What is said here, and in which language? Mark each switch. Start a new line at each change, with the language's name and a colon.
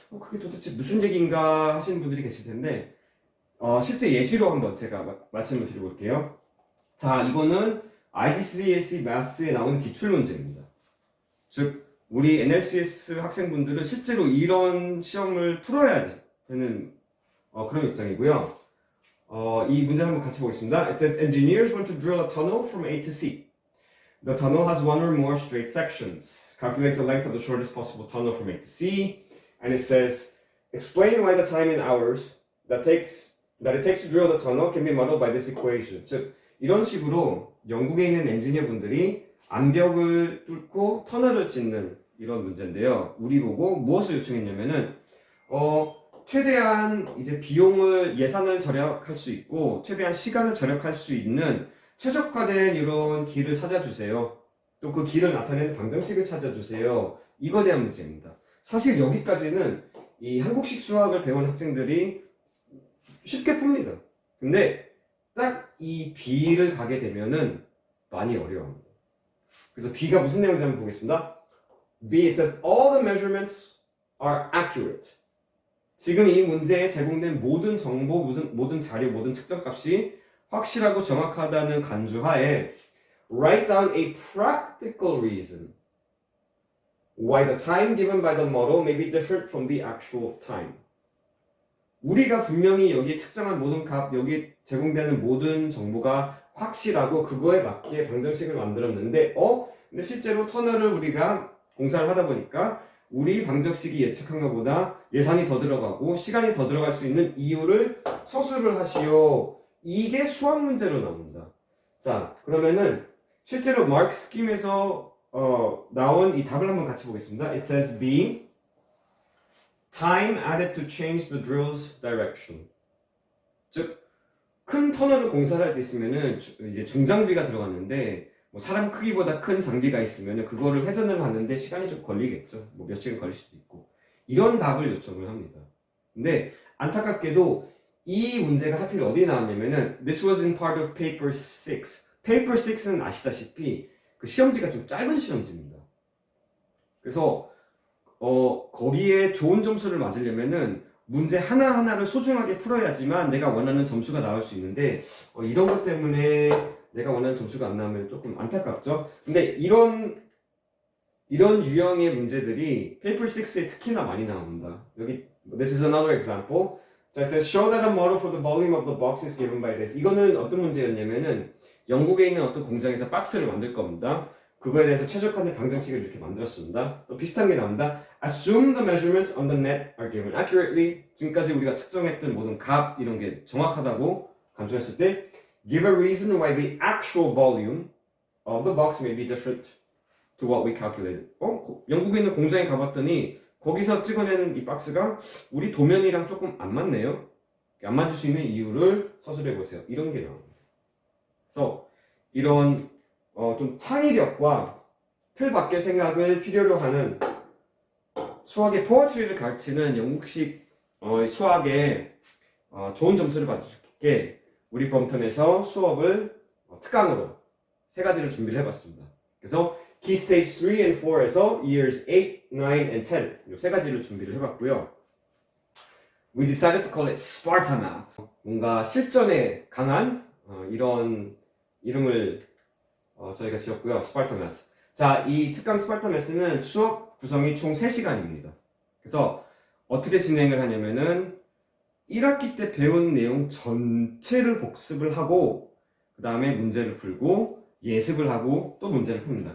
Korean: 그게 도대체 무슨 얘기인가 하시는 분들이 계실 텐데 실제 예시로 한번 제가 말씀을 드려볼게요. 자, 이거는 IGCSE Maths에 나오는 기출문제입니다. 즉, 우리 NLCS 학생분들은 실제로 이런 시험을 풀어야 되는 그런 입장이고요. 이 문제 한번 같이 보겠습니다.
English: It says, engineers want to drill a tunnel from A to C. The tunnel has one or more straight sections. Calculate the length of the shortest possible tunnel from A to C. And it says, explain why the time in hours that it takes to drill the tunnel can be modeled by this equation.
Korean: 즉, 이런 식으로 영국에 있는 엔지니어 분들이 암벽을 뚫고 터널을 짓는 이런 문제인데요. 우리 보고 무엇을 요청했냐면은 최대한 이제 예산을 절약할 수 있고 최대한 시간을 절약할 수 있는 최적화된 이런 길을 찾아주세요. 또 그 길을 나타내는 방정식을 찾아주세요. 이거에 대한 문제입니다. 사실 여기까지는 이 한국식 수학을 배운 학생들이 쉽게 풉니다. 근데 딱 이 B를 가게 되면은 많이 어려워합니다. 그래서 B가 무슨 내용인지 한번 보겠습니다.
English: B, it says all the measurements are accurate.
Korean: 지금 이 문제에 제공된 모든 정보, 모든 자료, 모든 측정값이 확실하고 정확하다는 간주하에
English: write down a practical reason why the time given by the model may be different from the actual time.
Korean: 우리가 분명히 여기에 측정한 모든 값, 여기에 제공되는 모든 정보가 확실하고 그거에 맞게 방정식을 만들었는데 근데 실제로 터널을 우리가 공사를 하다 보니까 우리 방정식이 예측한 것보다 예산이 더 들어가고 시간이 더 들어갈 수 있는 이유를 서술을 하시오. 이게 수학 문제로 나옵니다. 자, 그러면은 실제로 마크 스킴에서 나온 이 답을 한번 같이 보겠습니다.
English: It says B, time added to change the drill's direction.
Korean: 즉, 큰 터널을 공사를 할 때 있으면은 이제 중장비가 들어갔는데 뭐 사람 크기보다 큰 장비가 있으면은 그거를 회전을 하는데 시간이 좀 걸리겠죠. 뭐 몇 시간 걸릴 수도 있고. 이런 답을 요청을 합니다. 근데 안타깝게도 이 문제가 하필 어디에 나왔냐면은
English: This was in part of paper 6.
Korean: paper 6는 아시다시피 그 시험지가 좀 짧은 시험지입니다. 그래서 거기에 좋은 점수를 맞으려면은 문제 하나하나를 소중하게 풀어야지만 내가 원하는 점수가 나올 수 있는데 이런 것 때문에 내가 원하는 점수가 안 나오면 조금 안타깝죠. 근데 이런 유형의 문제들이 paper 6에 특히나 많이 나옵니다. 여기
English: this is another example.
Korean: 자,
English: it says show that a model for the volume of the box is given by this.
Korean: 이거는 어떤 문제였냐면은 영국에 있는 어떤 공장에서 박스를 만들 겁니다. 그거에 대해서 최적화된 방정식을 이렇게 만들었습니다. 또 비슷한 게 나옵니다.
English: Assume the measurements on the net are given accurately.
Korean: 지금까지 우리가 측정했던 모든 값 이런 게 정확하다고 간주했을 때
English: give a reason why the actual volume of the box may be different to what we calculated.
Korean: 영국에 있는 공장에 가봤더니 거기서 찍어내는 이 박스가 우리 도면이랑 조금 안 맞네요. 안 맞을 수 있는 이유를 서술해 보세요. 이런 게 나옵니다. 그래서 이런 좀 창의력과 틀 밖의 생각을 필요로 하는 수학의 포어트리를 가르치는 영국식 수학에 좋은 점수를 받을 수 있게 우리 범턴에서 수업을 특강으로 3가지를 준비를 해봤습니다. 그래서 Key Stage 3 and 4에서 Years 8, 9, and 10 이 3가지를 준비를 해봤고요.
English: We decided to call it Sparta Math.
Korean: 뭔가 실전에 강한 이런 이름을 저희가 지었고요.
English: Sparta Math.
Korean: 자, 이 특강 Sparta Math는 수업 구성이 총 3시간입니다. 그래서 어떻게 진행을 하냐면은 1학기 때 배운 내용 전체를 복습을 하고 그 다음에 문제를 풀고 예습을 하고 또 문제를 풉니다.